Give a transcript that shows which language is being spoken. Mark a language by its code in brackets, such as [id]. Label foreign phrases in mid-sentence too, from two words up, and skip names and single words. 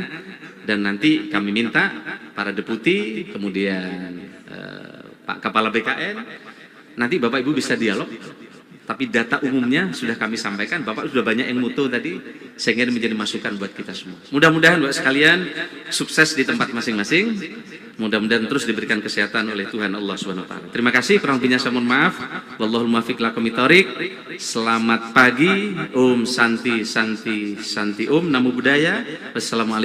[id] Dan nanti kami minta para deputi, kemudian Pak Kepala BKN, nanti Bapak Ibu bisa dialog. Tapi data umumnya sudah kami sampaikan, Bapak sudah banyak yang mutu tadi, sehingga menjadi masukan buat kita semua. Mudah-mudahan Bapak sekalian sukses di tempat masing-masing, mudah-mudahan terus diberikan kesehatan oleh Tuhan Allah SWT. Terima kasih, kurang lebihnya saya mohon maaf. [ar] والله الموفق لكم بالطريق. [id] Selamat pagi, [sa] ॐ शान्ति शान्ति शान्ति ॐ, [pi] Namo Buddhaya. [id] Wassalamualaikum.